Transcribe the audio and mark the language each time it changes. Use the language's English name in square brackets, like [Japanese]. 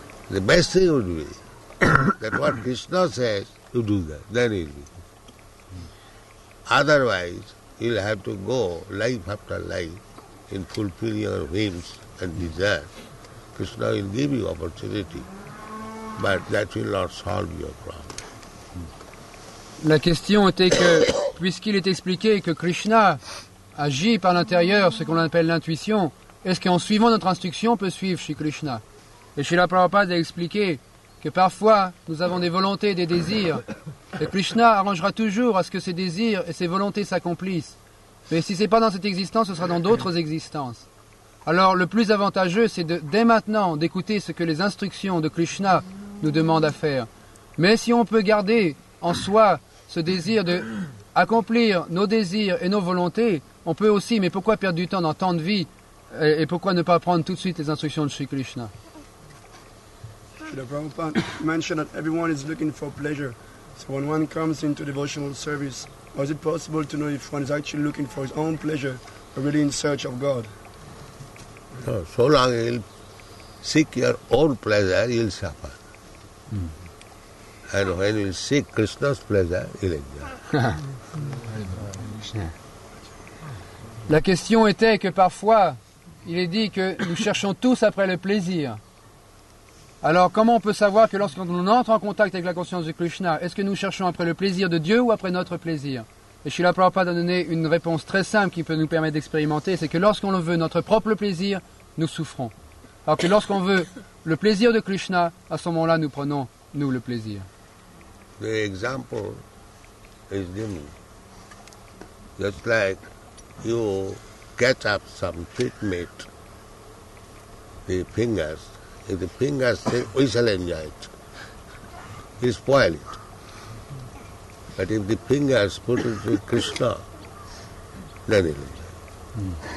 [English] The best thing would be that what Krishna says, you do that, then it will be. Otherwise, you'll have to go life after life in fulfilling your whims and desires. Krishna will give you opportunity, but that will not solve your problem. [French] La question était que, puisqu'il est expliqué que Krishna agit par l'intérieur, ce qu'on appelle l'intuition, est-ce qu'en suivant notre instruction, on peut suivre Shri Krishna? Et Srila Prabhupada a expliqué que parfois, nous avons des volontés et des désirs, et Krishna arrangera toujours à ce que ces désirs et ces volontés s'accomplissent. Mais si ce n'est pas dans cette existence, ce sera dans d'autres existences. Alors, le plus avantageux, c'est dès maintenant d'écouter ce que les instructions de Krishna nous demandent à faire. Mais si on peut garder en soi ce désir de accomplir nos désirs et nos volontés, on peut aussi, mais pourquoi perdre du temps dans tant de vie et pourquoi ne pas prendre tout de suite les instructions de Shri Krishna? [English] The Prabhupada mentioned that everyone is looking for pleasure. So when one comes into devotional service, how is it possible to know if one is actually looking for his own pleasure or really in search of God? No, so long you will seek your own pleasure, you will suffer. And when you seek Krishna's pleasure, you will enjoy. [French] La question était que parfois, il est dit que nous cherchons tous après le plaisir. Alors comment on peut savoir que lorsqu'on entre en contact avec la conscience de Krishna, est-ce que nous cherchons après le plaisir de Dieu ou après notre plaisir? Et Srila Prabhupada a donné une réponse très simple qui peut nous permettre d'expérimenter, c'est que lorsqu'on veut notre propre plaisir, nous souffrons. Alors que lorsqu'on veut le plaisir de Krishna, à ce moment-là, nous prenons, nous, le plaisir. [English] The example is given. Just like you catch up some sweet meat, the fingers, if the fingers say, we shall enjoy it, you spoil it. But if the fingers put it with Krishna, then it will enjoy.